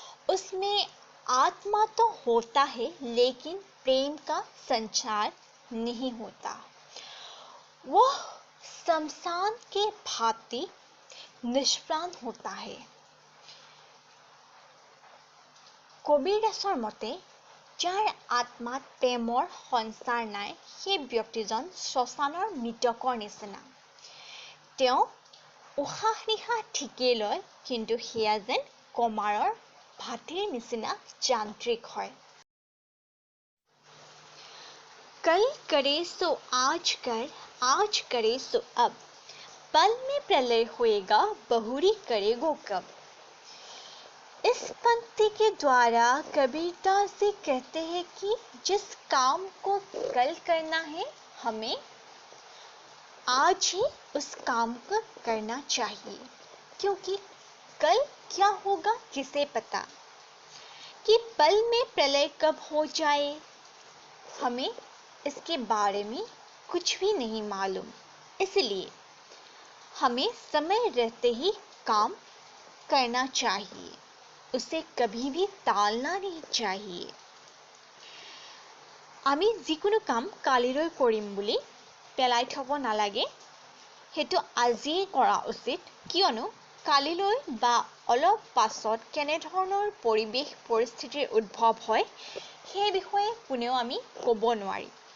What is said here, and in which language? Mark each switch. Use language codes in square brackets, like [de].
[hi] उसमें आत्मा तो होता है लेकिन प्रेम का संचार नहीं होता। वह शमशान के भांति निष्प्राण होता है। [as] কবিৰ দাসৰ মতে যাৰ আত্মাত প্ৰেমৰ সঞ্চাৰ নাই সেই ব্যক্তিজন শ্মশানৰ মৃতকৰ নিচিনা। তেওঁ উশাহ নিশাহ ঠিকেই লয় কিন্তু সেয়া যেন কমাৰৰ ভাটিৰ নিচিনা যান্ত্ৰিক হয়। [hi] कल करे सो आज कर, आज करे सो अब, पल में प्रलय होएगा बहुरी करेगो कब। इस पंक्ति के द्वारा कबीरदास जी कहते हैं कि जिस काम को कल करना है हमें आज ही उस काम को करना चाहिए, क्योंकि कल क्या होगा किसे पता, कि पल में प्रलय कब हो जाए हमें इसके बारे में कुछ भी नहीं मालूम। इसलिए हमें समय रहते ही काम करना चाहिए, उसे कभी भी टालना नहीं चाहिए। [as] আমি যিকোনো কাম কালিলৈ কৰিম বুলি পেলাই থব নালাগে, হেতু আজিয়ে কৰা উচিত, কিয়নো কালিলৈ বা অলপ পাছত কেনে ধৰণৰ পৰিবেশ পৰিস্থিতিৰ উদ্ভৱ হয় সেই বিষয়ে কোনেও আমি ক'ব নোৱাৰি।